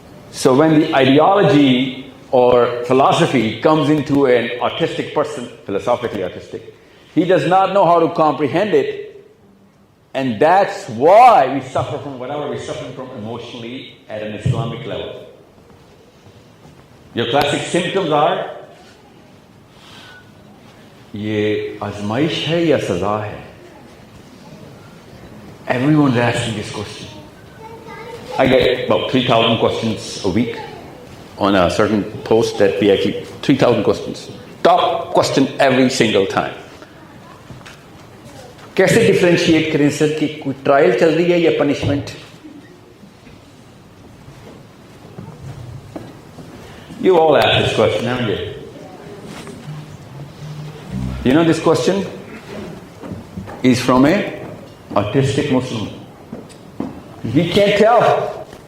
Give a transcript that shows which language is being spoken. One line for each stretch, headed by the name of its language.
English: So when the ideology or philosophy comes into an autistic person, philosophically autistic, he does not know how to comprehend it, and that's why we suffer from whatever we're suffering from emotionally at an Islamic level. Your classic symptoms are,
Hindi: ये आजमाइश है या सजा है?
English: Everyone's asking this question. I get about 3,000 questions a week on a certain post that I keep 3,000 questions. Top question every single time.
Hindi: कैसे differentiate करें sir कि कोई trial चल रही है या punishment?
English: You all asked this question, haven't you? You know this question is from a autistic Muslim. He can't tell.